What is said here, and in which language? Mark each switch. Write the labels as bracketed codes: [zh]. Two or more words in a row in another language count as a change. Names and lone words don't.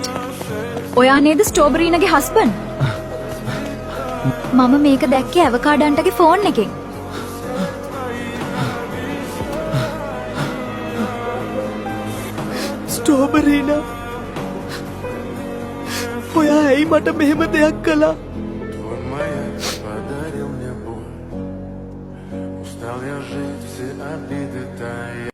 [si] ඔයා නේද ස්ට්‍රෝබෙරිනාගේ හස්බන්ඩ්? මම මේක දැක්කේ ඇවකාඩන්ටගේ ෆෝන් එකෙන්. ස්ට්‍රෝබෙරිනා ඔයා ඇයි මට මෙහෙම දෙයක් කළා? [ru] Твой маяк подарил мне боль. Устал я жить, все обиды тая.